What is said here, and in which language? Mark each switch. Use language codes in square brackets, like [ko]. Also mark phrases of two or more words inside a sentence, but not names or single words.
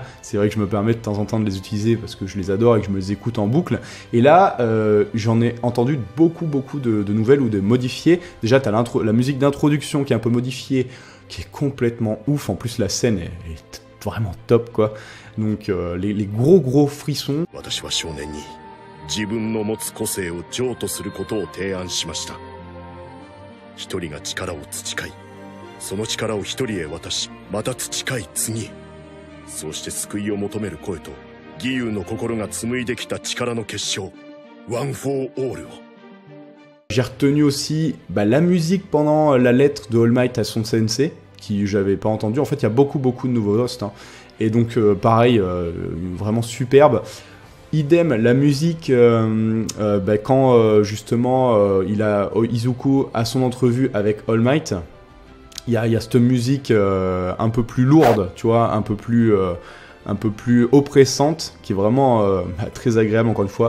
[fr] C'est vrai que je me permets de temps en temps de les utiliser parce que je les adore et que je me les écoute en boucle. Et là, j'en ai entendu beaucoup de nouvelles ou de modifiées. Déjà, t'as la musique d'introduction qui est un peu modifiée, qui est complètement ouf. En plus, la scène est vraiment top, quoi. Donc, les gros frissons. [ja] 自分の持つ個性を譲渡することを提案しました。一人が力を培い、その力を一人へ渡し、また培い次へ。そうして救いを求める声と、義勇の心が紡いできた力の結晶、One for All を。 [fr] J'ai retenu aussi la musique pendant la lettre de All Might à son sensei, qui j'avais pas entendu. En fait, il y a beaucoup de nouveaux hosts, hein. Et donc, pareil, vraiment superbe. Idem, la musique, quand justement Izuku a son entrevue avec All Might, il y a cette musique un peu plus lourde, tu vois, un peu plus oppressante, qui est vraiment très agréable encore une fois.